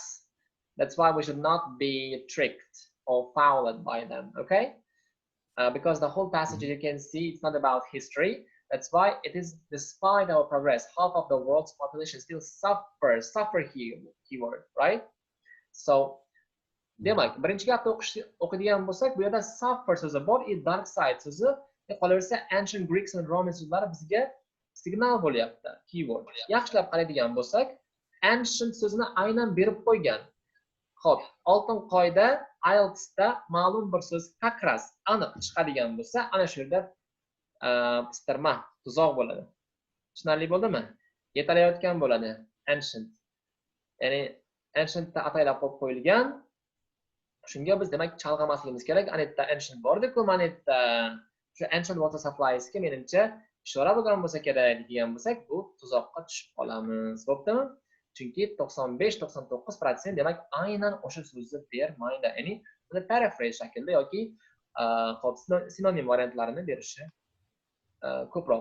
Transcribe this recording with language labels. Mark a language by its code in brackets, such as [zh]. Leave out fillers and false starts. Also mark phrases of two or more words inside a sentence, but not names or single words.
[en] That's why we should not be tricked or fooled by them, okay? Because the whole passage you can see it's not about history. That's why it is despite our progress, half of the world's population still suffer here keyword, right? [uz] So demak, birinchi gapni o'qiydigan bo'lsak, bu yerda suffer so'zi bor, [en] dark side [uz] so'zi, qolaversa [en] ancient Greeks and Romans [uz] so'zlari bizga signal bo'lyapti, keyword. Yaxshilab qaraydigan bo'lsak, ancient so'zini aynan berib qo'ygan. Xo'p, oltin qoida Ielts'da ma'lum bir so'z kakras aniq chiqadigan bo'lsa, ana shu yerda pistirma, tuzoq bo'ladi. Tushunarli bo'ldimi? Yetalayotgan bo'ladi ancient. Ya'ni ancientda ataylab qo'yilgan. Shunga biz demak chalg'amasligimiz kerak. Anetda ancient bor-ku, manetda shu [en] ancient water suppliesga [uz] menimcha ishora bo'lgan bo'lsa kerak degan bo'lsak, bu tuzoqqa tushib qolamiz. Bo'ptimi? Chunki 95-99% demak aynan o'sha so'zni bermaydi. Ya'ni uni paraphrase shaklda yoki sinonim variantlarini berishi ko'proq.